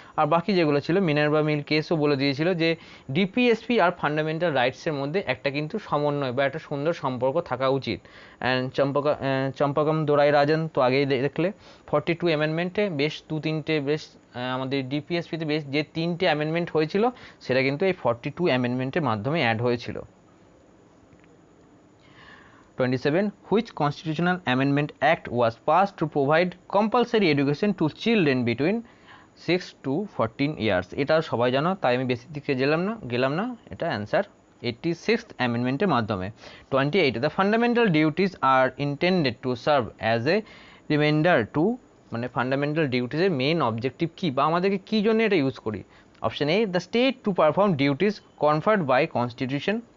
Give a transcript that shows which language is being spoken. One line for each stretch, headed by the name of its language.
Bangla: আর বাকি যেগুলো ছিল, মিনার্ভা মিল কেসও বলে দিয়েছিল যে ডিপিএসপি আর ফান্ডামেন্টাল রাইটসের মধ্যে একটা কিন্তু সমন্বয় বা একটা সুন্দর সম্পর্ক থাকা উচিত। অ্যান্ড চম্পাকম দোরাই রাজন তো আগেই দেখলে 42 অ্যামেন্ডমেন্টে বেশ তিনটে বেশ আমাদের ডিপিএসপিতে বেশ যে 3টে অ্যামেন্ডমেন্ট হয়েছিল সেটা কিন্তু এই 42 অ্যামেন্ডমেন্টের মাধ্যমে অ্যাড হয়েছিল। 27.
English: Which constitutional amendment act was passed to provide compulsory education to children between 6 to 14 years?
Bangla: এটা সবাই জানো, তাই আমি বেশি দিকে গেলাম না। এটা অ্যান্সার 86th অ্যামেন্ডমেন্টের মাধ্যমে। 28.
English: The fundamental duties are intended to serve as a reminder to,
Bangla: মানে ফান্ডামেন্টাল ডিউটিসের মেইন অবজেক্টিভ কী বা আমাদেরকে কী জন্য এটা ইউজ করি।
English: Option A, the state to perform duties conferred by constitution.